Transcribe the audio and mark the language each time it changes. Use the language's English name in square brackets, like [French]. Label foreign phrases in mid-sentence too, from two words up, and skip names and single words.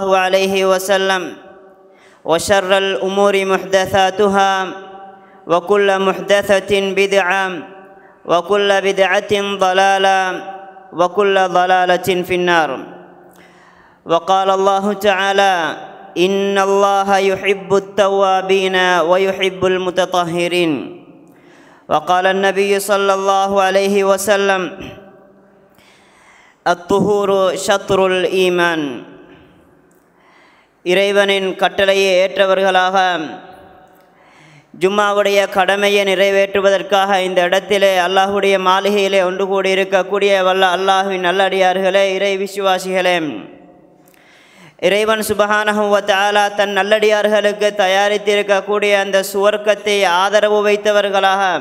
[Arabic] عليه وسلم وشر الأمور محدثاتها وكل محدثة بدعة وكل بدعة ضلالة وكل ضلالة في النار وقال الله تعالى إن الله يحب التوابين ويحب المتطهرين وقال النبي صلى الله عليه وسلم الطهور شطر الإيمان [Tamil] இறைவனின் கட்டளையை ஏற்றவர்களாக ஜும்மாவுடைய கடமையை நிறைவேற்றுவதற்காக இந்த இடத்திலே அல்லாஹுடைய மாளிகையிலே ஒன்று கூடி இருக்கக்கூடிய வல்ல அல்லாஹுவின் நல்லடியார்களே, இறை விசுவாசிகளே, இறைவன் [Arabic] سبحانه وتعالى [Tamil] தன் நல்லடியார்களுக்கு தயாரித்திருக்கக்கூடிய அந்த சுவர்க்கத்தை ஆதரவு வைத்தவர்களாக